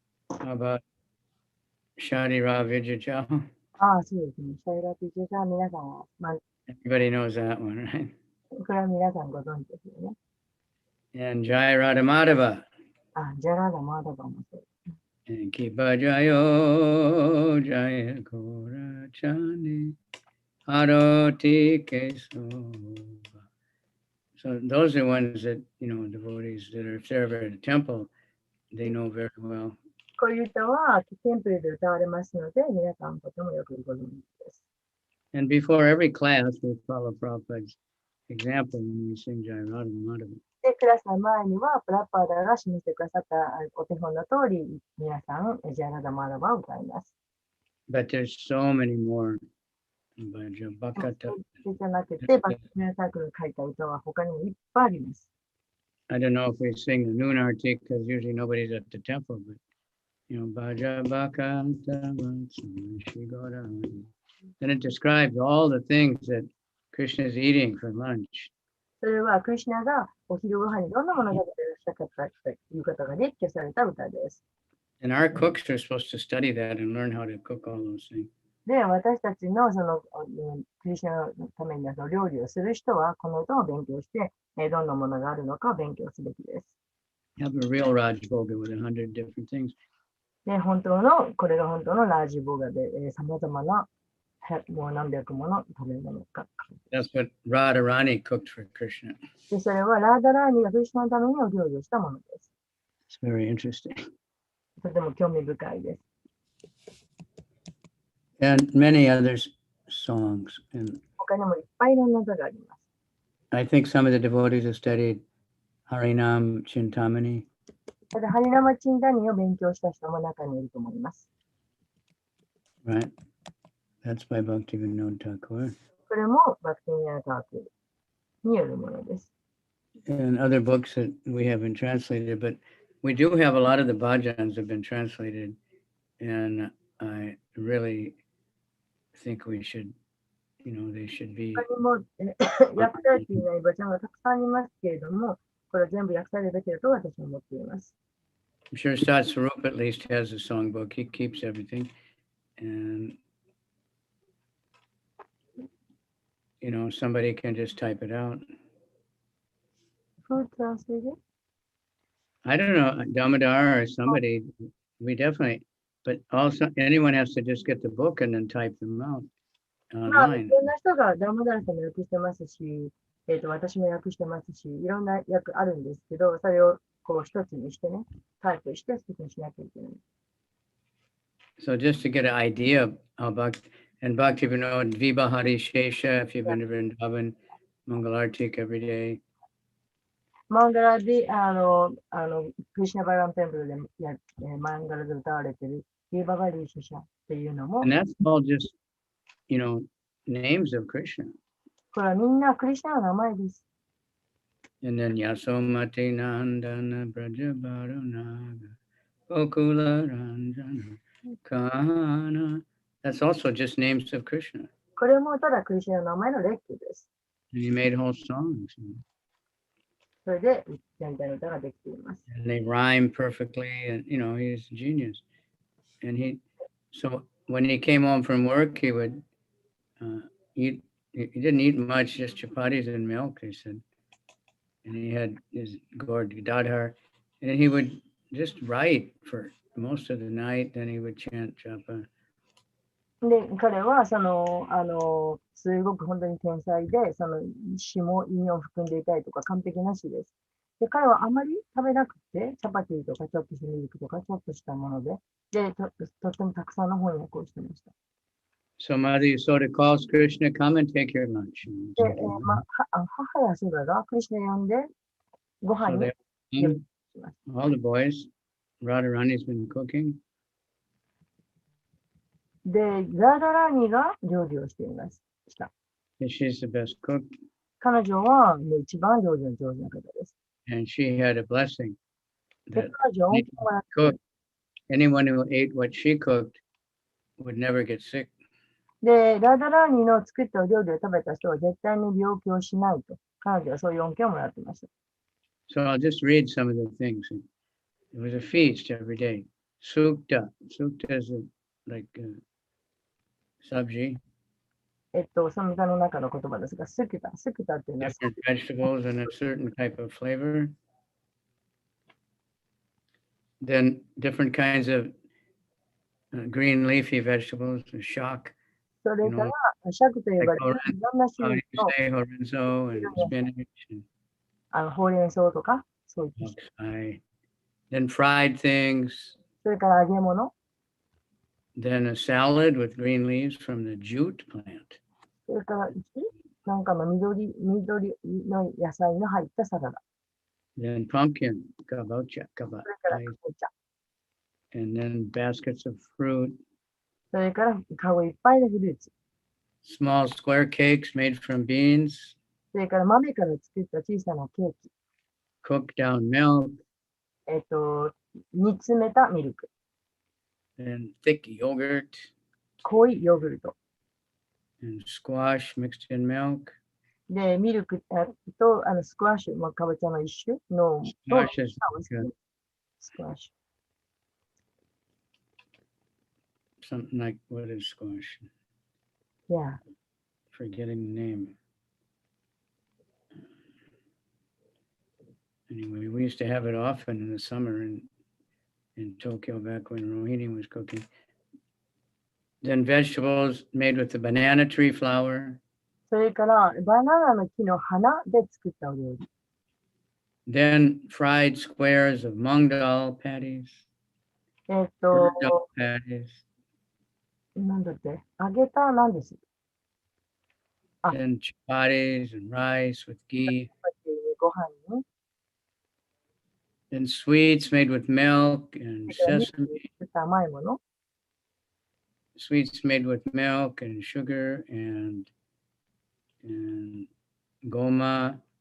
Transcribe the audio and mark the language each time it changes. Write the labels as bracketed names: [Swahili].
[English] How about Shadi Ra Vijayjal? [Japanese] ああ、そうですね。シャイラピチェさん、皆さんは、まあ、 [English] Everybody knows that one, right? [Japanese] これは皆さんご存知ですよね。 [English] And Jai Radha Madhava. [Japanese] あ、ジャラダマダバもそう。 [English] And Kipa Jayo Jaya Kora Chani Aroti Kesova. So those are ones that, you know, devotees that are, if they're ever at a temple, they know very well. [Japanese] こういう歌はテンプルで歌われますので、皆さんとてもよくご存知です。 [English] And before every class, we follow Prabhupada's example when we sing Jai Radha Madhava. [Japanese] で、クラスの前には、プラッパーダが示してくださったお手本の通り、皆さん、ジャラダマラバを歌います。 [English] But there's so many more. Bhaja [Japanese] そ [English] Bhakata. [Japanese] れじゃなくて、バックミューサークルの書いた歌は他にもいっぱいあります。 [English] I don't know if we sing the noon artik because usually nobody's at the temple, but Bhaja Bhakata. Then it describes all the things that Krishna is eating for lunch. [Japanese] それは、クリシュナがお昼ご飯にどんなものを食べていらっしゃったかということが列挙された歌です。 [English] And our cooks are supposed to study that and learn how to cook all those things. [Japanese] で、私たちのクリシュナのために料理をする人は、この歌を勉強して、どんなものがあるのかを勉強すべきです。 [English] Have a real Raj Bhoga with 100 different things. [Japanese] で、これが本当のラージボーガで、様々な、もう何百もの食べ物が。 [English] That's what Radharani cooked for Krishna. [Japanese] で、それはラーダラーニがクリシュナのためにお料理をしたものです。 [English] It's very interesting. [Japanese] とても興味深いです。 [English] And many other songs. And [Japanese] 他にもいっぱいいろんな歌があります。 [English] I think some of the devotees have studied Harinam Chintamani. [Japanese] ただ、ハリナマチンダニを勉強した人も中にいると思います。 [English] Right? That's by Bhaktivinoda Thakur. [Japanese] それもバクティニアタークによるものです。 [English] And other books that we haven't translated, but we do have a lot of the bhajans have been translated. And I really think we should, they should be. [Japanese] 他にも訳されていないバチャンがたくさんありますけれども、これは全部訳されるべきだと私は思っています。 [English] I'm sure Sat Swarup at least has a songbook. He keeps everything. And, somebody can just type it out. Who translated? I don't know, Damodar or somebody. We definitely, but also anyone has to just get the book and then type them out [Japanese] まあ、い [English] online. [Japanese] ろんな人がダムダルさんも訳してますし、私も訳してますし、いろんな訳あるんですけど、それをこう一つにしてね、タイプして一つにしなきゃいけない。 [English] So just to get an idea of how Bhakti Vinod Vibhahari Shesha, if you've been to Vrindavan, Mangalartik every day. [Japanese] マンガラで、クリシュナバランテンプルでマンガラで歌われているビーババリーシュシャっていうのも、 [English] And that's all just, names of Krishna. [Japanese] これはみんなクリシュナの名前です。 [English] And then Yasomati Nandana Brajabarunaga Gokula Ranjana Kana. That's also just names of Krishna. [Japanese] これもただクリシュナの名前の列挙です。 [English] And he made whole songs. [Japanese] それで全体の歌ができています。 [English] And they rhyme perfectly. And, he's a genius. And so when he came home from work, he would eat. He didn't eat much, just chapatis and milk, he said. And he had his gourd dadhar. And he would just write for most of the night. Then he would chant japa. [Japanese] で、彼はすごく本当に天才で、詩も韻を含んでいたりとか完璧な詩です。で、彼はあまり食べなくて、チャパティとかちょっとしたミルクとかちょっとしたもので、とってもたくさんの翻訳をしてました。 [English] So Madhu Yasoda calls Krishna, come and take your lunch. [Japanese] で、母やソダがクリシュナ呼んで、ご飯 [English] So [Japanese] に [English] they all the boys, Radharani's been cooking. [Japanese] で、ラーダラーニが料理をしていました。 [English] And she's the best cook. [Japanese] 彼女はもう一番料理の上手な方です。 [English] And she had a blessing [Japanese] で、 [English] that [Japanese] 彼女は恩恵をもらって [English] cook, anyone who ate what she cooked would never get sick. [Japanese] で、ラーダラーニの作ったお料理を食べた人は絶対に病気をしないと。彼女はそういう恩恵をもらってました。 [English] So I'll just read some of the things. It was a feast every day. Sukta. Sukta is like sabji. [Japanese] その歌の中の言葉ですが、スキタっていうのは、 [English] Different vegetables and a certain type of flavor. Then different kinds of green leafy vegetables, shock. [Japanese] それから、シャクと呼ばれるいろんな [English] How [Japanese] 種の [English] say horenzo and spinach and [Japanese] ほうれん草とか、そういった。 [English] oxeye. Then fried things. [Japanese] それから揚げ物、 [English] Then a salad with green leaves from the jute plant. [Japanese] それから、なんかの緑の野菜の入ったサラダ。 [English] then pumpkin, kabocha, [Japanese] それからかぼちゃ。 [English] and then baskets of fruit, [Japanese] それからカゴいっぱいのフルーツ。 [English] small square cakes made from beans, [Japanese] それから豆から作った小さなケーキ。 [English] cooked down milk, [Japanese] 煮詰めたミルク。 [English] and thick yogurt, [Japanese] 濃いヨーグルト。 [English] and squash mixed in milk. [Japanese] で、ミルクとスクワッシュ、かぼちゃの一種の、と、 [English] Squash is [Japanese] スクワッシ [English] something like, what is squash? [Japanese] ュ。いや、 [English] Forgetting the name. Anyway, we used to have it often in the summer in Tokyo back when Rohini was cooking. Then vegetables made with the banana tree flour. [Japanese] それからバナナの木の花で作ったお料理。 [English] Then fried squares of mung dal patties, えっ burnt [Japanese] と、 [English] dal patties, [Japanese] なんだって揚げたなんです。 [English] then chapatis and rice with ghee. [Japanese] ご飯に、 [English] Then sweets made with milk and [Japanese] それからミルク [English] sesame, [Japanese] で作った甘いもの。 [English] sweets made with milk and sugar and goma.